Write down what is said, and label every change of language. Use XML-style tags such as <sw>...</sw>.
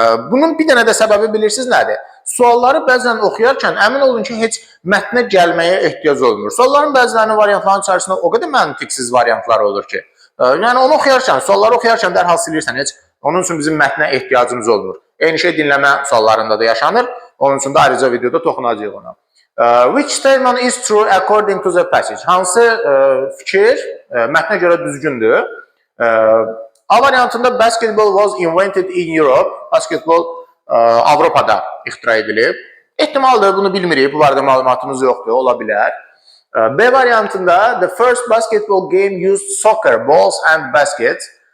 <az>Bunun bir dənə də səbəbi bilirsiniz nədir? Sualları bəzən oxuyarkən əmin olun ki, heç mətnə gəlməyə ehtiyac olmur. Sualların bəzilərinin variantlarının içərisində o qədər məntiqsiz variantlar olur ki, yəni onu oxuyarkən, sualları oxuyarkən dərhal silirsən, heç onun üçün bizim mətnə ehtiyacımız olmur. Eyni şey dinləmə suallarında da yaşanır. Onun üçün də ayrıca videoda toxunacağıq ona.</az> <en>Which statement is true according to the passage?</en> <az>Hansı fikir mətnə görə düzgündür? A variantında</az> <en>basketball was invented in Europe.</en> <az>Basketbol Avropada ixtira edilib. Ehtimaldır, bunu bilmirik. Bu barədə məlumatımız yoxdur, ola bilər. B variantında</az> <en>the first basketball game used soccer balls and baskets.</en>